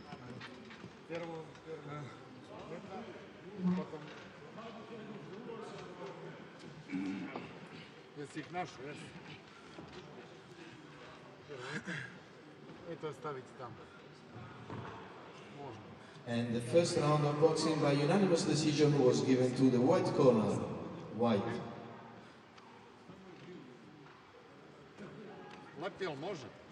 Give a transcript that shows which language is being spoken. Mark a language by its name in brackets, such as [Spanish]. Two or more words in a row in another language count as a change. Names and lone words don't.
[Russian] Первую, потом [Serbian] si ih našao, jesu? Eto, staviti tamo. Možda. [English] And the first round of boxing by unanimous decision was given to the white corner. White. [Serbian] Lepi, jel može?